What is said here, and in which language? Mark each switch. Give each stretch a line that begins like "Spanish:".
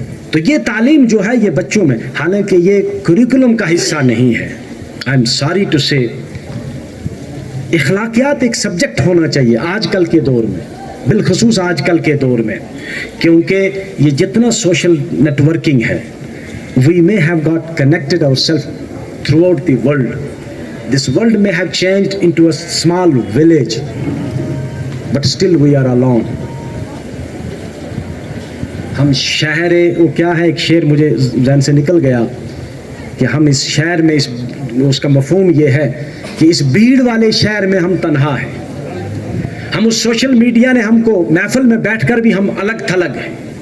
Urdu: تو یہ تعلیم جو ہے یہ بچوں میں, حالانکہ یہ کریکولم کا حصہ نہیں ہے,
English: I am sorry to say,
Urdu: اخلاقیات ایک سبجیکٹ ہونا چاہیے آج کل کے دور میں, بالخصوص آج کل کے دور میں, کیونکہ یہ جتنا سوشل نیٹ ورکنگ ہے,
English: we may have got connected ourselves throughout the world. This world may have changed into a small village, but still we are alone.
Urdu: ہم شہر, وہ کیا ہے, ایک شعر مجھے ذہن سے نکل گیا کہ ہم اس شہر میں, اس کا مفہوم یہ ہے کہ اس بھیڑ والے شہر میں ہم تنہا ہیں. ہم اس سوشل میڈیا نے ہم کو محفل میں بیٹھ کر بھی ہم الگ تھلگ ہیں.